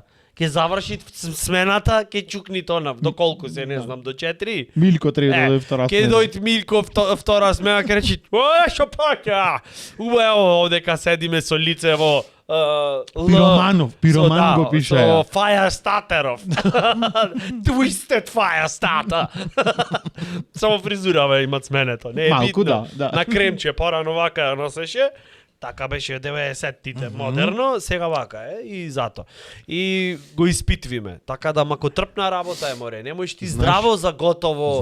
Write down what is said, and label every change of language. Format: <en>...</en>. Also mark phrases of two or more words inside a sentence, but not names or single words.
<mk>Ќе заврши смената, ќе чукни тонав. До колку се, не знам, до 4? Милко треба да дојде втора Ќе смена. дојде Милко втора смена, ќе речи: шо паќа? Убаво, овдека седиме со лице во Пироманов, пироман го пише. Со</mk> <en>fire starterов.</en> <mk>Twisted fire starter. Само фризурава имат сменето. Не е Малку, битно. да. На кремче, порано вака ја носеше. Така беше 90-тите модерно, сега вака е и зато. И го испитвиме. Така да мако трпна работа е море. Не можеш ти здраво за готово</mk>